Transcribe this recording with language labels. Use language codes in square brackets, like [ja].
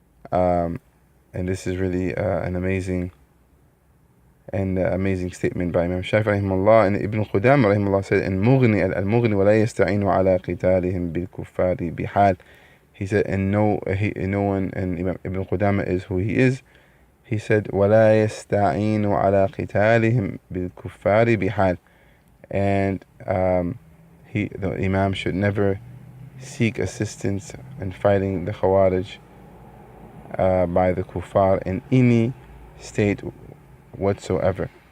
[en] And this is really an amazing statement by Imam Shafi rahimahullah. And Ibn Qudama rahimahullah said, al-mughni [ar] wa la yasta'inu ala qitalihim bil kuffari bihal. [en] He said, and no one, and Ibn Qudama is who he is. He said, [ar] وَلَا يَسْتَعِينُ عَلَى قِتَالِهِمْ بِالْكُفَّارِ بِحَالٍ. [en] And the Imam should never seek assistance in fighting the khawarij by the kuffar in any state whatsoever.